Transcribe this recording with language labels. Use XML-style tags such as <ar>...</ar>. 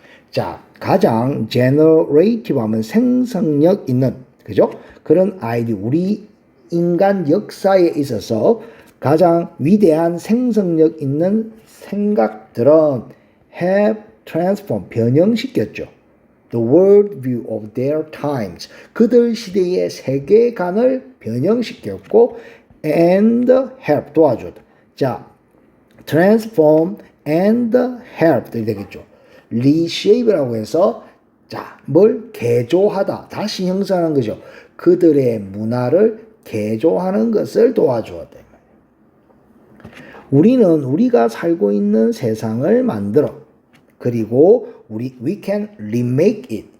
<ko>자, 가장 제너레이티브 하면 생성력 있는 그죠? 그런 아이디어 우리 인간 역사에 있어서 가장 위대한 생성력 있는 생각들은</ko> <en>have transformed</en> <ko>변형시켰죠.</ko> <en>The world view of their times</en> <ko>그들 시대의 세계관을 변형시켰고</ko> <en>and help</en> <ko>도와줬다. 자,</ko> <en>transform and help</en> <ko>되겠죠. reshape라고 해서 자, 뭘 개조하다, 다시 형성하는 거죠. 그들의 문화를 개조하는 것을 도와주었다. 우리는 우리가 살고 있는 세상을 만들어 그리고</ko> <en>we can remake it.</en>